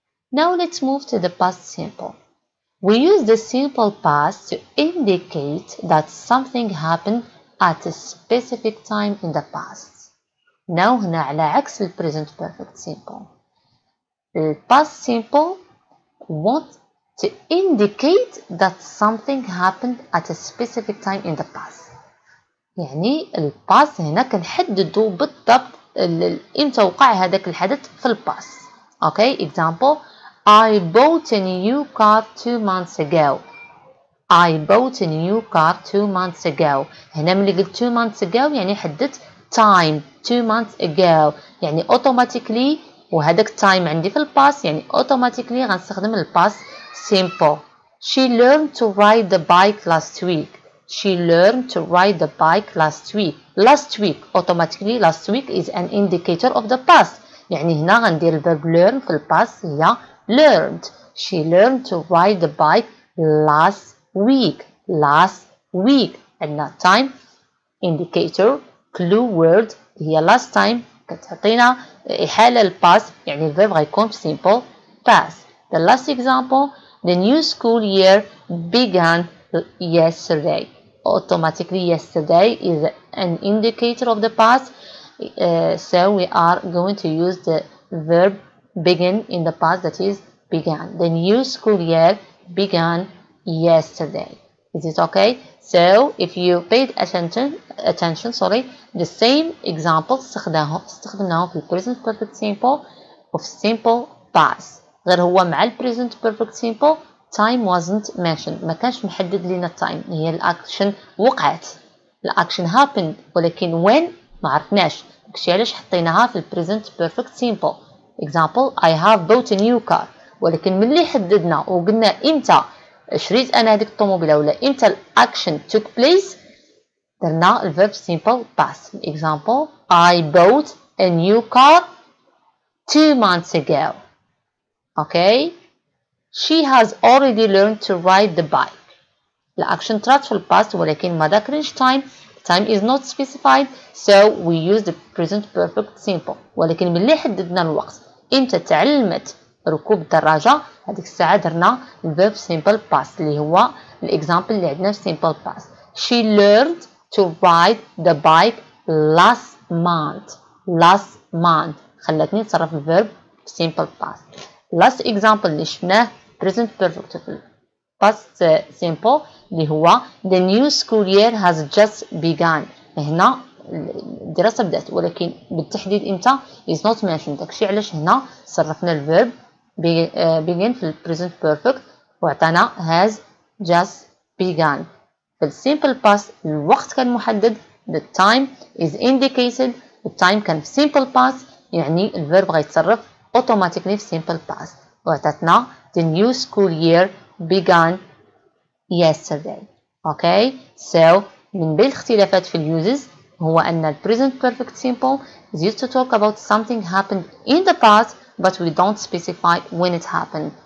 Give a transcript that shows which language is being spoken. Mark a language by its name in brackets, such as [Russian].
[English] Now let's move to the past simple. We use the simple past to indicate that something happened at a specific time in the past. Now [Arabic] هنا على عكس ال [English] present perfect simple. The past simple want to indicate that something happened at a specific time in the past. [Arabic] يعني ال past هنا كنحددو بالضبط إمتى وقع هذاك الحدث في ال past. [English] Okay, example. I bought a new car 2 months ago. I bought a new car 2 months ago. [Arabic] هنا ملي قلت [English] 2 months ago [Arabic] يعني حددت time 2 months ago يعني automatically وهذاك time عندي في الباس يعني automatically غنستخدم الباس simple. [English] She learned to ride the bike last week. She learned to ride the bike last week. Last week automatically last week is an indicator of the past. [Arabic] يعني هنا غندير الverb learn في الباس هي learned. [English] She learned to ride the bike last week. Last week. [Arabic] عندنا time indicator clue word هي last time كتعطينا إحالة للباس يعني الverb غيكون simple past. [English] The last example. The new school year began yesterday. Automatically yesterday is an indicator of the past. So we are going to use the verb begin in the past, that is began. The new school year began yesterday. Is it okay? So if you paid attention, the same example [Arabic] استخدمناه في [English] present perfect simple of simple past. [Arabic] غير هو مع ال present perfect simple time wasn't mentioned. ما كانش محدد لنا time. هي الاكشن وقعت. الاكشن happened ولكن when ما عرفناش. داكشي علاش حطيناها في ال present perfect simple. [English] Example. I have bought a new car. [Arabic] ولكن ملي حددنا وقلنا امتى شريت انا هذيك الطوموبيله ولا امتى الاكشن took place درنا الverb simple past. [English] Example. I bought a new car 2 months ago. Okay. She has already learned to ride the bike. [Arabic] الاكشن طرات في الباست ولكن ما ذاكرينش time. [English] Time is not specified, so we use the present perfect simple. [Arabic] ولكن ملي حددنا الوقت امتى تعلمت ركوب الدراجة هذيك الساعة درنا الverb simple past اللي هو الإكزامبل اللي عندنا في simple past. [English] She learned to ride the bike last month. Last month. [Arabic] خلتني نتصرف الverb simple past. [English] Last example [Arabic] اللي شفناه [English] present perfect في past simple [Arabic] اللي هو [English] the new school year has just begun. [Arabic] هنا الدراسة بدأت ولكن بالتحديد امتى is not mentioned. داكشي علاش هنا صرفنا الverb begin في present perfect وعطانا has just begun. في simple past الوقت كان محدد. [English] The time is indicated. [Arabic] The time كان في simple past يعني الverb غيتصرف automatically في simple past. وعطاتنا [English] the new school year began yesterday. Okay, so [Arabic] من بين الاختلافات في الuses هو أن [English] ال present perfect simple is used to talk about something happened in the past but we don't specify when it happened.